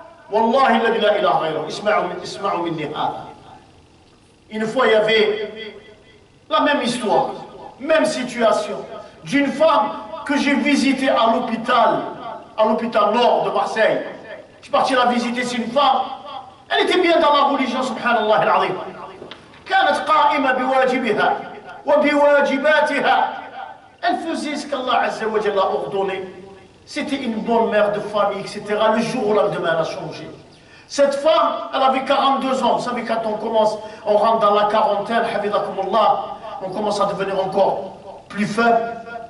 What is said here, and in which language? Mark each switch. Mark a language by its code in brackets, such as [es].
[ar] Wallahi la ilaha ghayruh. Isma'u minni hada. [fr] Une fois, il y avait la même histoire, même situation, d'une femme que j'ai visitée à l'hôpital nord de Marseille. Je suis parti la visiter, c'est une femme. Elle était bien dans la religion, [ar] subhanallah al-azim. كانت قائمة بواجبها وبواجباتها. [fr] Elle faisait ce qu'Allah Azza wa Jalla a ordonné. C'était une bonne mère de famille, etc. Le jour au lendemain, elle a changé. Cette femme, elle avait 42 ans. Vous savez, quand on rentre dans la quarantaine, hafidakumullah, on commence à devenir encore plus faible.